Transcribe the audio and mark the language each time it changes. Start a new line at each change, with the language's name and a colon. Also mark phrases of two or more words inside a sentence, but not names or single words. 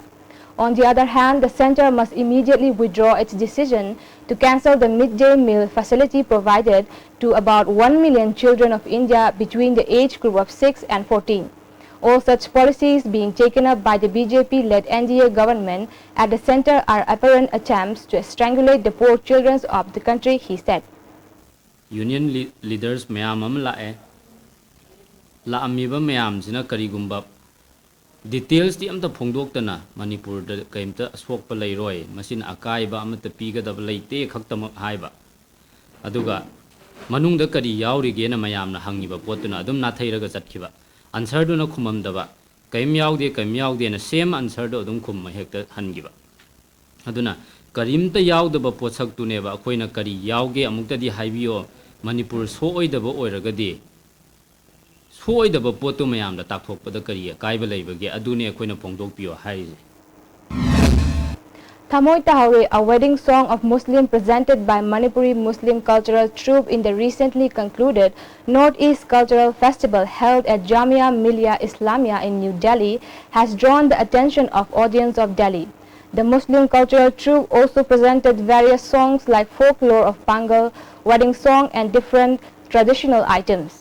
English: On the other hand, the center must immediately withdraw its decision to cancel the midday meal facility provided to about 1 million children of India between the age group of 6 and 14. All such policies being taken up by the BJP-led NDA government at the center are apparent attempts to strangulate the poor children of the country, he said. Union leaders
Manipuri: mayam lae la amiba mayam sina karigumba details di amta phongdoktana Manipur da kaimta aswokpa leiroi masin akaiba amta pigadaba leite khaktamak haiba aduga manungda kari yaurige na mayamna hangiba potuna adum nathairaga chatkiba answer do na khumamdaba kaim yaude na
English: same answer
Manipuri: do adum khum hekta hangiba aduna karimta yaudaba potsak tuneba akoina kari yauge amukta di haibiyo Manipur soidaba oiragadi soidaba potu mayamda takthokpada kari kaiba leibage adune akoina phongdokpiyo haise.
English: Thamoy Tahaure, a wedding song of Muslim presented by Manipuri Muslim cultural troupe in the recently concluded Northeast Cultural Festival held at Jamia Millia Islamia in New Delhi, has drawn the attention of audience of Delhi. The Muslim cultural troupe also presented various songs like folklore of Pangal, wedding song and different traditional items.